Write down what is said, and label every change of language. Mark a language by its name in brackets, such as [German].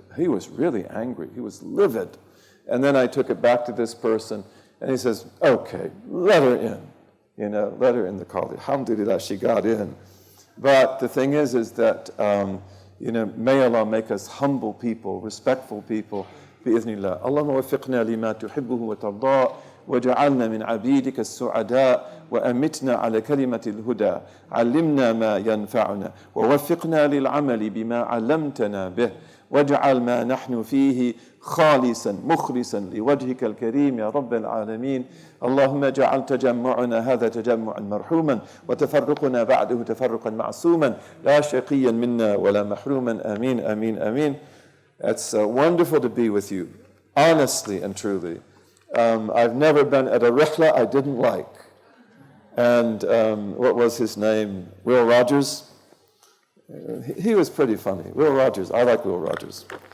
[English] He was really angry. He was livid. And then I took it back to this person, and he says, "Okay, let her in. Let her in the college." Alhamdulillah, she got in. But the thing is that, may Allah make us humble people, respectful people, [Arabic] بإذن الله. اللهم وفقنا لما تحبه وترضاه وجعلنا من عبيدك السعداء وأمتنا على كلمة الهدى علمنا ما ينفعنا ووفقنا للعمل بما علمتنا به واجعل ما نحن فيه خالصا مخلصا لوجهك الكريم يا رب العالمين. اللهم اجعل تجمعنا هذا تجمعا مرحوما وتفرقنا بعده تفرقا معصوما لا شقيا منا ولا محروما. آمين آمين آمين. [English] It's wonderful to be with you, honestly and truly. I've never been at a rihla I didn't like. And what was his name? Will Rogers? He was pretty funny. Will Rogers. I like Will Rogers.